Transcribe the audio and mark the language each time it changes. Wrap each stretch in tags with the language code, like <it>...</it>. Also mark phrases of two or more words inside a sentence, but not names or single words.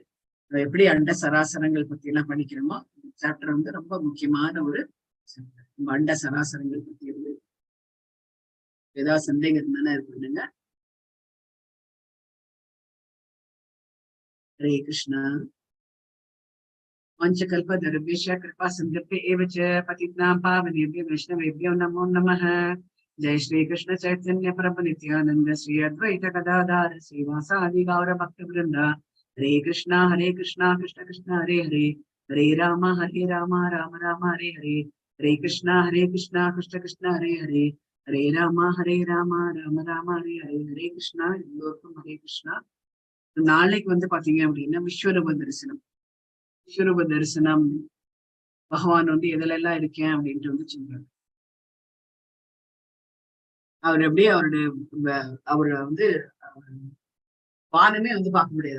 <ta>எப்படி அண்ட சராசரங்கள் பத்தி எல்லாம் படிக்கிறோமோ இந்த சாப்டர் வந்து ரொம்ப முக்கியமான ஒரு சாப்டர். நம்ம அண்ட சராசரங்கள் பத்தி இருந்து ஏதாவது சந்தேகம் இருந்தானே இருக்குங்க.</ta> <sa>हरे कृष्णा. पंचकल्पतरुभ्यश्च कृपासिन्धुभ्य एव च पतितानां पावनेभ्यो वैष्णवेभ्यो नमो नमः। जय श्री कृष्ण चैतन्य प्रभु नित्यानंद श्री अद्वैत गदाधर श्रीवासादि गौर भक्तवृंद। हरे कृष्णा कृष्ण कृष्ण हरे हरे, हरे राम राम राम हरे हरे, हरे कृष्णा कृष्ण कृष्ण हरे हरे, हरे राम राम राम हरे हरे, हरे कृष्णा.</sa> <ta>எல்லோருக்கும்</ta> <sa>हरे कृष्णा.</sa> <ta>நாளைக்கு வந்து பாத்தீங்க அப்படின்னா விஸ்வரூப தரிசனம். விஸ்வரூப தரிசனம் பகவான் வந்து எதுல இருக்கேன் அப்படின்ட்டு வந்து சொல்றாரு. அவர் எப்படியே அவரை வந்து வானமே வந்து பார்க்க முடியாது.</ta>